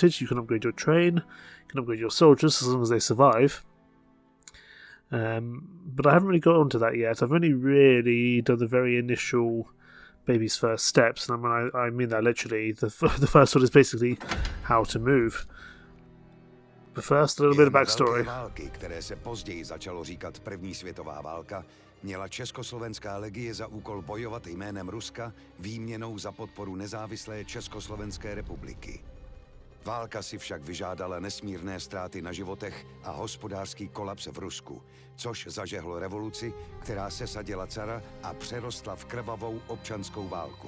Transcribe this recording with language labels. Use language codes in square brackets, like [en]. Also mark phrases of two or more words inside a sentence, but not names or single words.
[en] You can upgrade your train, you can upgrade your soldiers as long as they survive. But I haven't really got onto that yet. I've only really done the very initial baby's first steps, and I mean that literally. The first one is basically how to move. But first, a little bit of backstory. [cs] Války, které se později začalo říkat První světová válka, měla Československá legie za úkol bojovat jménem Ruska výměnou za podporu nezávislé Československé republiky. Válka si však vyžádala nesmírné ztráty na životech a hospodářský kolaps v Rusku, což zažehlo revoluci, která sesadila cara a přerostla v krvavou občanskou válku.